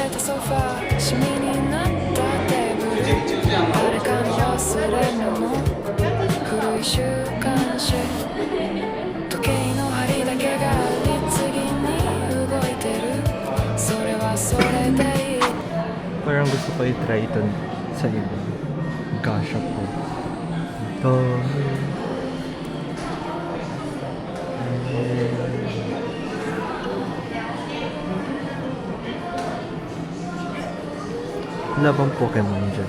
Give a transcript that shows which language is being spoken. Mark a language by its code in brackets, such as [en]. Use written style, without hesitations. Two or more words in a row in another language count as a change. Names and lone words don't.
[ja] れたソファーシミになったテーブル誰かの忘れ物古い週刊誌時計の針だけが律儀に動いてるそれはそれでいい [tl] Parang gusto ko i-try ito sa ibang gasha po. Ito. Wala bang Pokemon dyan?